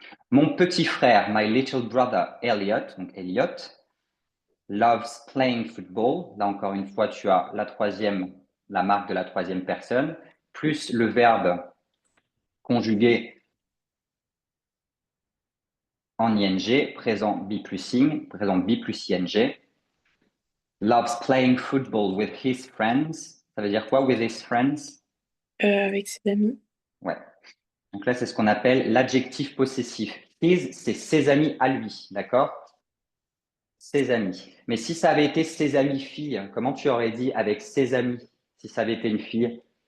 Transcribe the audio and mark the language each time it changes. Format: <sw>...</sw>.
<fr>Mon petit frère,</fr> <en>my little brother Elliot, donc Elliot, loves playing football.</en> <fr>Là encore une fois, tu as la marque de la troisième personne, plus le verbe conjugué en ing, présent B plus ing, présent B plus ing.</fr> <en>Loves playing football with his friends.</en> <fr>Ça veut dire quoi,</fr> <en>with his friends?</en> <fr>Avec ses amis. Ouais. Donc là, c'est ce qu'on appelle l'adjectif possessif. His, c'est ses amis à lui, d'accord? Ses amis. Mais si ça avait été ses amis filles, comment tu aurais dit avec ses amis si ça avait été une fille?</fr>